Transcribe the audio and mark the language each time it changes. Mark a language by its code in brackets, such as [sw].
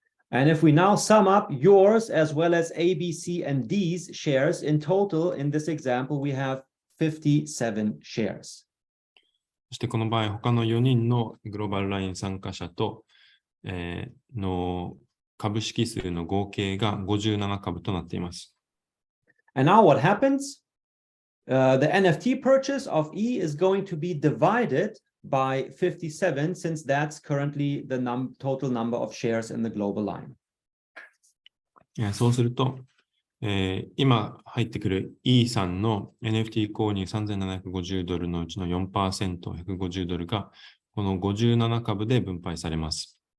[en] And if we now sum up yours as well as A, B, C, and D's shares in total in this example, we have 57 shares. [ja] そしてこの場合、他の4人のグローバルライン参加者と、の株式数の合計が57株となっています。 [en] And now what happens? The NFT purchase of E is going to be divided by 57 since that's currently the total number of shares in the Global Line. [ja] そうすると、今入ってくる E さんの NFT 購入$3,750のうちの 4%、$150がこの57株で分配されます。